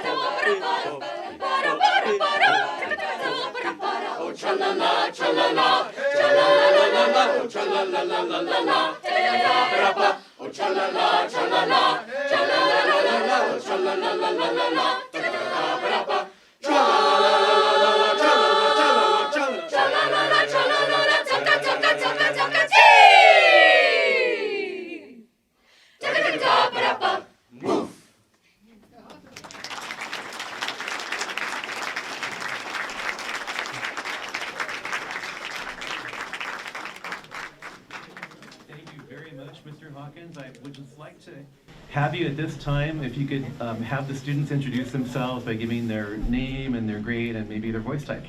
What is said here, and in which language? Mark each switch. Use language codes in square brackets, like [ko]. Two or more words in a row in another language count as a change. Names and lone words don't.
[en] Oh, cha-la-la, cha-la-la, cha la la la la la la, ta-da-da-ba-da-ba, oh cha la la, cha la la, cha la la la la la, oh cha la la la la la la, ta-da-da-ba-da-ba, cha la la la la la la, cha la la, cha la la, cha la la, cha la la la, cha la la la, taka taka taka taka tee, taka-taka-da-ba-da-ba, move. Thank you very much, Mr. Hawkins. I would just like to have you at this time, if you could have the students introduce themselves by giving their name and their grade and maybe their voice type.